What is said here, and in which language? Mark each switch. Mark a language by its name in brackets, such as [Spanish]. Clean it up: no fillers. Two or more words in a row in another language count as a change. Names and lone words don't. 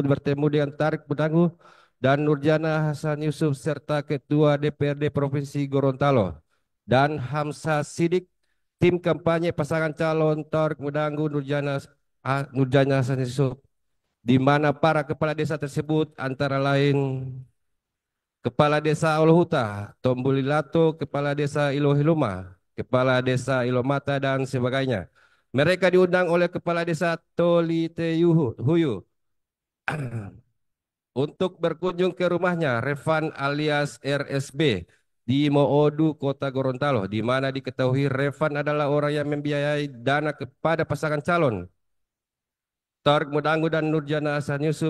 [Indonesian] bertemu dengan Tarik Medanggu dan Nurjana Hasan Yusuf serta Ketua DPRD Provinsi Gorontalo dan Hamzah Sidik, tim kampanye pasangan calon Tarik Medanggu Nurjana Hasan Yusuf, di mana para kepala desa tersebut antara lain Kepala Desa Olohuta, Tombulilato, Kepala Desa Ilohiluma, Kepala Desa Ilomata, dan sebagainya. Mereka diundang oleh Kepala Desa Huyu untuk berkunjung ke rumahnya Revan alias RSB di Moodu, Kota Gorontalo, di mana diketahui Revan adalah orang yang membiayai dana kepada pasangan calon Tarik Medanggu dan Nurjana Hasan Yusuf.